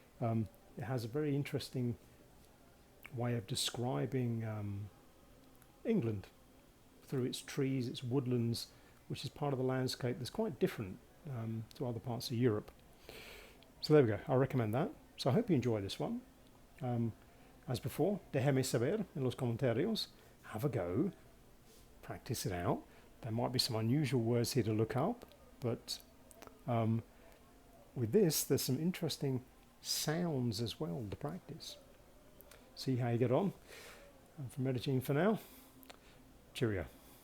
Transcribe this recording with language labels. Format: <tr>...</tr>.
<en>It has a very interesting way of describing England through its trees, its woodlands, which is part of the landscape that's quite different to other parts of Europe. So there we go, I recommend that. So I hope you enjoy this one.</en> <es>As before, déjame saber en los comentarios.</es> <en>Have a go, practice it out. There might be some unusual words here to look up, but with this, there's some interesting sounds as well to practice. See how you get on. I'm from Medellin for now. Cheerio.</en>